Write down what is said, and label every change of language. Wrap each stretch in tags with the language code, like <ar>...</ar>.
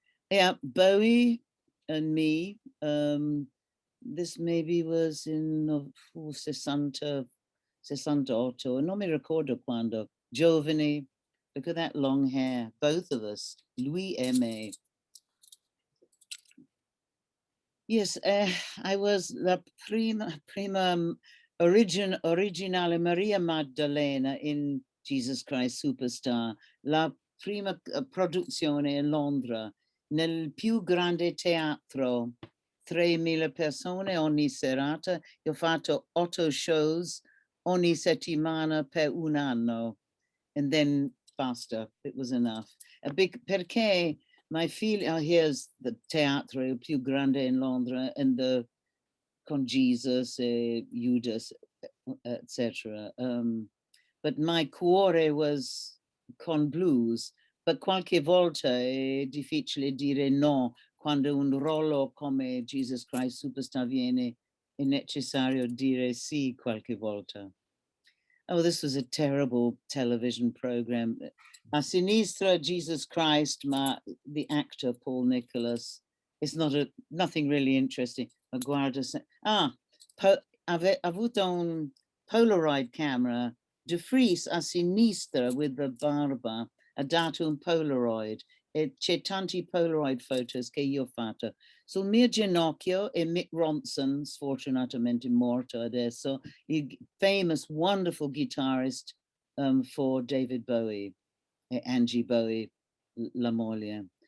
<en>Yeah, Bowie and me. This maybe was in 68, non mi ricordo quando. Giovani, look at that long hair, both of us, Louis Aimé.</en> <it>Yes, I was la prima originale Maria Maddalena in Jesus Christ Superstar, la prima produzione in Londra, nel più grande teatro, 3.000 persone ogni serata. Io ho fatto 8 shows ogni settimana per un anno, and then basta, it was enough. Perché my feeling, here's the teatro il più grande in Londra, and the con Jesus, Judas, etc. But my cuore was con blues, but qualche volta è difficile dire no quando un ruolo come Jesus Christ Superstar viene, è necessario dire sì qualche volta.</it> <en>Oh, this was a terrible television program. A sinistra, Jesus Christ, ma the actor Paul Nicholas. It's nothing really interesting.</en> <it>Ma guarda, avuto un Polaroid camera. De Vries a sinistra with the barba ha dato un Polaroid. E c'è tanti Polaroid photos che io ho fatto. Sul mio ginocchio è Mick Ronson, sfortunatamente morto adesso, il famous, wonderful guitarist for David Bowie, Angie Bowie. la moglie.</it>